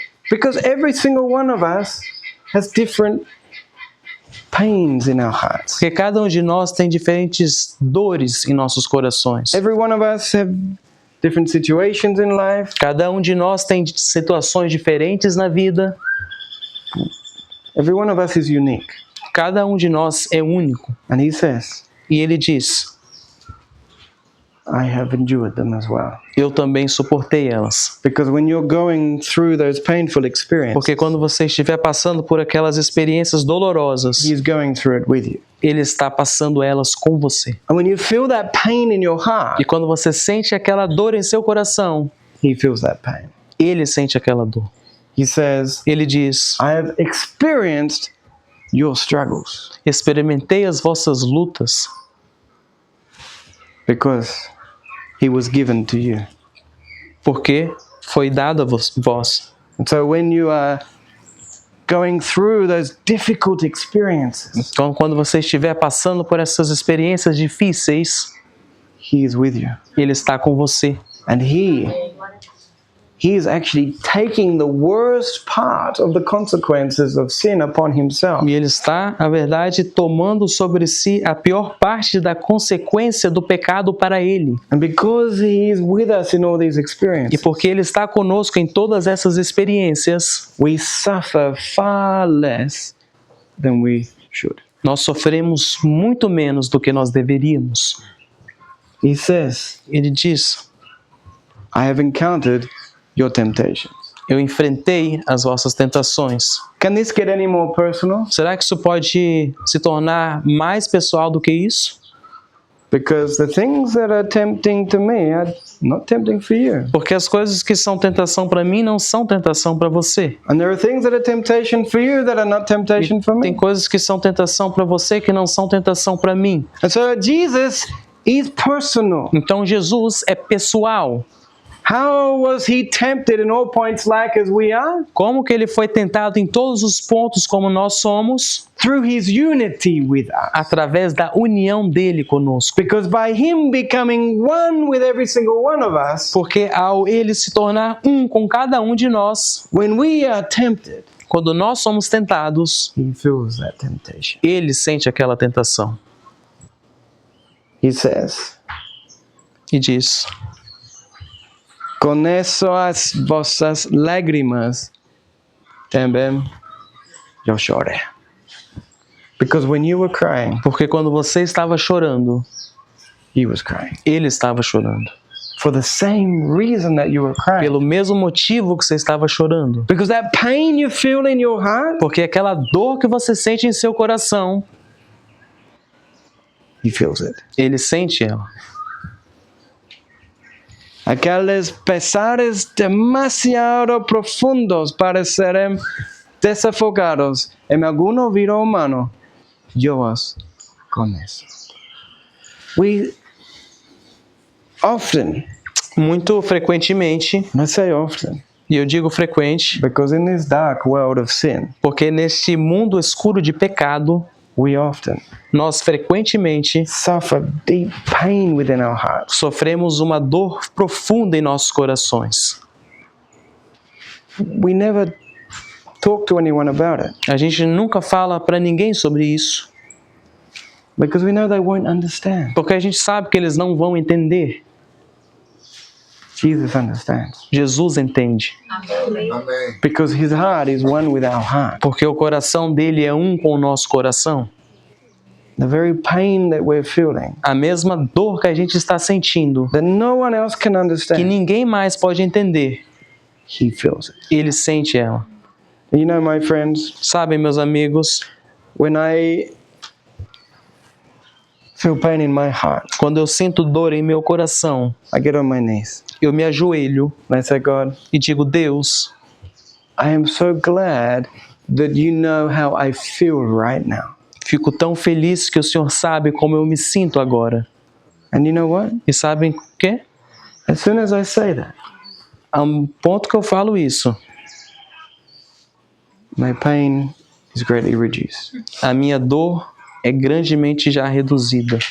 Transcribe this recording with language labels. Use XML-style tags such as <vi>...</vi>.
<en>Because every single one of us has different pains in our hearts.</en> <pt>Porque cada um de nós tem diferentes dores em nossos corações.</pt> <en>Every one of us have different situations in life.</en> <pt>Cada um de nós tem situações diferentes na vida.</pt> <en>Every one of us is unique.</en> <pt>Cada um de nós é único.</pt> <en>And he says,</en> <pt>E ele diz:</pt> <en>I have endured them as well.</en> <pt>eu também suportei elas.</pt> <en>Because when you're going through those painful experiences,</en> <pt>Porque quando você estiver passando por aquelas experiências dolorosas,</pt> <en>he's going through it with you.</en> <pt>ele está passando elas com você.</pt> <en>And when you feel that pain in your heart,</en> <pt>E quando você sente aquela dor em seu coração,</pt> <en>he feels that pain.</en> <pt>ele sente aquela dor.</pt> <en>He says,</en> <pt>Ele diz:</pt> <en>I have experienced your struggles.</en> <pt>experimentei as vossas lutas,</pt> <en>Because he was given to you.</en> <pt>porque foi dado a vós.</pt> <en>And so when you are going through those difficult experiences,</en> <pt>Então, quando você estiver passando por essas experiências difíceis,</pt> <en>he is with you.</en> <pt>ele está com você.</pt> <en>And he is actually taking the worst part of the consequences of sin upon himself.</en> <pt>E ele está, na verdade, tomando sobre si a pior parte da consequência do pecado para ele.</pt> <en>And because he is with us in all these</en> <pt>E</pt> <en>experiences,</en> <pt>porque ele está conosco em todas essas experiências,</pt> <en>we suffer far less than we should.</en> <pt>nós sofremos muito menos do que nós deveríamos.</pt> <en>He says,</en> <pt>Ele diz:</pt> <en>I have encountered your temptations.</en> <pt>eu enfrentei as vossas tentações.</pt> <en>Can this get any more personal?</en> <pt>Será que isso pode se tornar mais pessoal do que isso?</pt> <en>Because the things that are tempting to me are not tempting for you.</en> <pt>Porque as coisas que são tentação para mim não são tentação para você.</pt> <en>And there are things that are temptation for you that are not temptation for</en> <pt>Tem</pt> <en>me.</en> <pt>coisas que são tentação para você que não são tentação para mim.</pt> <en>And so Jesus is personal.</en> <pt>Então Jesus é pessoal.</pt> <en>How was he tempted in all points like as we are?</en> <pt>Como que ele foi tentado em todos os pontos como nós somos?</pt> <en>Through his unity with us.</en> <pt>Através da união dele conosco.</pt> <en>Because by him becoming one with every single one of us,</en> <pt>Porque ao ele se tornar um com cada um de nós,</pt> <en>when we are tempted,</en> <pt>quando nós somos tentados,</pt> <en>he feels that temptation.</en> <pt>ele sente aquela tentação.</pt> <en>He says,</en> <pt>E diz:</pt> <es>con eso</es> <pt>as vossas lágrimas também eu chorei.</pt> <en>Because when you were crying,</en> <pt>porque quando você estava chorando,</pt> <en>he was crying.</en> <pt>ele estava chorando.</pt> <en>For the same reason that you were crying.</en> <pt>Pelo mesmo motivo que você estava chorando.</pt> <en>Because that pain you feel in your heart,</en> <pt>Porque aquela dor que você sente em seu coração,</pt> <en>he feels it.</en> <pt>ele sente ela. Aqueles pesares demasiado profundos para serem desafogados</pt> <es>en alguna vida humana, yo</es> <pt>os conheço.</pt> <en>We often,</en> <pt>Muito frequentemente,</pt> <en>I say often,</en> <pt>e eu digo frequente,</pt> <en>because in this dark world of sin,</en> <pt>porque neste mundo escuro de pecado,</pt> <en>we often</en> <pt>nós frequentemente</pt> <en>suffer deep pain within our hearts.</en> <pt>sofremos uma dor profunda em nossos corações.</pt> <en>We never talk to anyone about it</en> <pt>A gente nunca fala para ninguém sobre isso,</pt> <en>because we know they won't understand.</en> <pt>porque a gente sabe que eles não vão entender.</pt> <en>Jesus understands</en> <pt>Jesus entende,</pt> <en>because his heart is one with our heart.</en> <pt>porque o coração dele é um com o nosso coração.</pt> <en>The very pain that we're feeling,</en> <pt>A mesma dor que a gente está sentindo,</pt> <en>that no one else can</en> <pt>que</pt> <en>understand,</en> <pt>ninguém mais pode entender,</pt> <en>he feels it.</en> <pt>ele sente ela.</pt> <en>You know, my friends,</en> <pt>Sabem, meus amigos,</pt> <en>when I feel pain in my heart,</en> <pt>quando eu sinto dor em meu coração,</pt> <en>I get on my knees</en> <pt>eu me ajoelho</pt> <en>and I say, God,</en> <pt>e digo: Deus,</pt> <en>I am so glad that you know how I feel right now.</en> <pt>fico tão feliz que o Senhor sabe como eu me sinto agora.</pt> <en>And you know what?</en> <pt>E sabem o quê?</pt> <en>As soon as I say that,</en> <pt>A um ponto que eu falo isso,</pt> <en>my pain is greatly reduced.</en> <pt>a minha dor é grandemente já reduzida.</pt>